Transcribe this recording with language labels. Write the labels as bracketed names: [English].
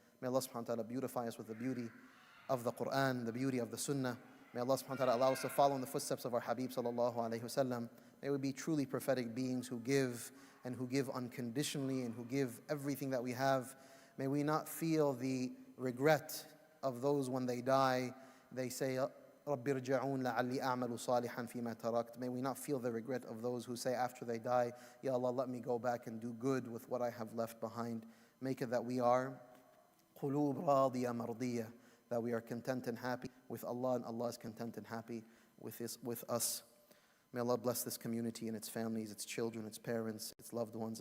[English] May Allah subhanahu wa ta'ala beautify us with the beauty of the Quran, the beauty of the Sunnah. May Allah subhanahu wa ta'ala allow us to follow in the footsteps of our Habib sallallahu alaihi wasallam. May we be truly prophetic beings who give and who give unconditionally and who give everything that we have. May we not feel the regret of those when they die. [Arabic] They say, رَبِّ ارْجِعُونَ لَعَلِّي أَعْمَلُ صَالِحًا فِي مَا تَرَكْتُ. [English] May we not feel the regret of those who say after they die, Ya Allah, let me go back and do good with what I have left behind. Make it that we are [Arabic] قُلُوبْ رَاضِيَةً مَرْضِيَةً, [English] that we are content and happy with Allah and Allah is content and happy with us. May Allah bless this community and its families, its children, its parents, its loved ones.